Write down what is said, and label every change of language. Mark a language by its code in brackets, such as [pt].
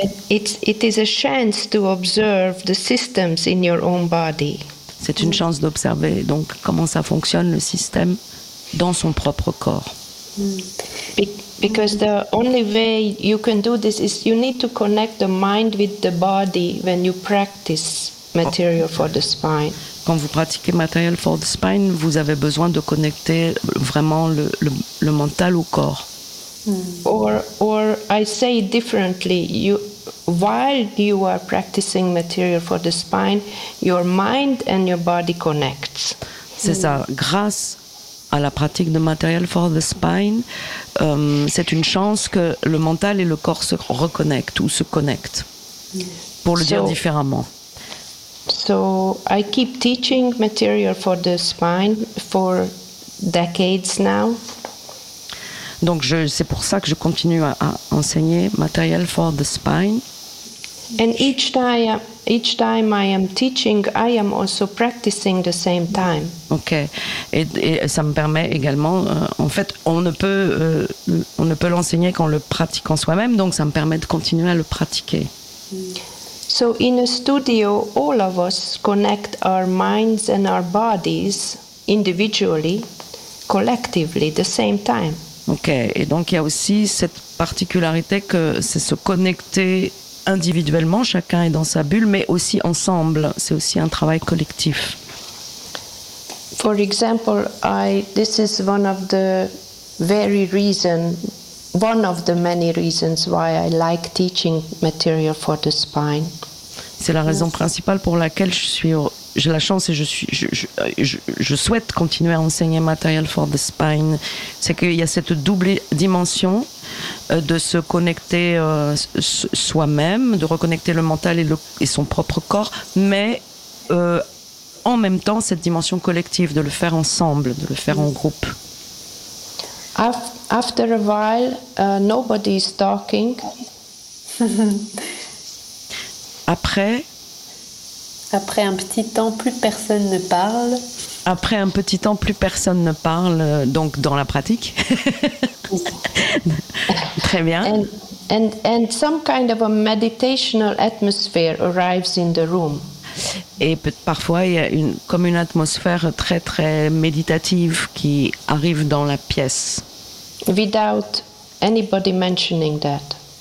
[en] It is a chance to observe the systems in your own body. [fr] C'est une chance d'observer donc comment ça fonctionne le système dans son propre corps. [en] Because the only way you can do this is you need to connect the mind with the body when you practice material for the spine. [fr] Quand vous pratiquez material for the spine, vous avez besoin de connecter vraiment le mental au corps. [en] Or I say it differently, while you are practicing material for the spine, your mind and your body connects. [fr] C'est ça, grâce à la pratique de Material for the Spine, c'est une chance que le mental et le corps se reconnectent ou se connectent, pour le dire différemment. [en] So, I keep teaching Material for the Spine for decades now. [fr] Donc, c'est pour ça que je continue à enseigner Material for the Spine. [en] And each time I am teaching, I am also practicing the same time. [fr] Okay, et ça me permet également. En fait, on ne peut l'enseigner qu'en le pratiquant soi-même, donc ça me permet de continuer à le pratiquer. [en] So in a studio, all of us connect our minds and our bodies individually, collectively, at the same time. [fr] Ok, et donc il y a aussi cette particularité que c'est se connecter individuellement, chacun est dans sa bulle, mais aussi ensemble, c'est aussi un travail collectif. [en] For example, this is one of the very reasons, one of the many reasons why I like teaching material for the spine. [fr] C'est la raison principale pour laquelle j'ai la chance et je souhaite continuer à enseigner Material for the Spine. C'est qu'il y a cette double dimension de se connecter soi-même, de reconnecter le mental et son propre corps, mais en même temps cette dimension collective, de le faire ensemble, de le faire en groupe. [en] After a while, nobody is talking. [fr] Après un petit temps, plus personne ne parle. Après un petit temps, plus personne ne parle, donc dans la pratique. Très bien. [en] And some kind of a meditational atmosphere arrives in the room. [fr] Et parfois, il y a comme une atmosphère très, très méditative qui arrive dans la pièce. [en] Without anybody mentioning that.